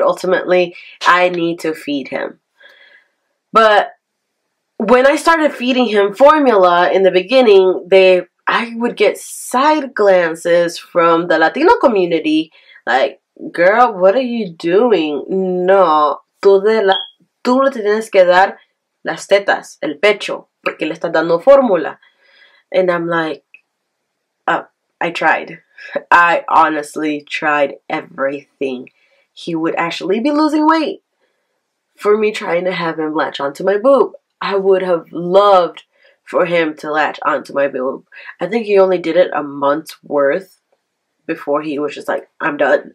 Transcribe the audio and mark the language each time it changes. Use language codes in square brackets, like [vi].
[en] Ultimately, I need to feed him. But when I started feeding him formula in the beginning, I would get side glances from the Latino community, like, girl, what are you doing? [es] No, tú le tienes que dar las tetas, el pecho, porque le estás dando fórmula. [en] And I'm like, I tried. I honestly tried everything. He would actually be losing weight for me trying to have him latch onto my boob. I would have loved for him to latch onto my boob. I think he only did it a month's worth before he was just like, I'm done.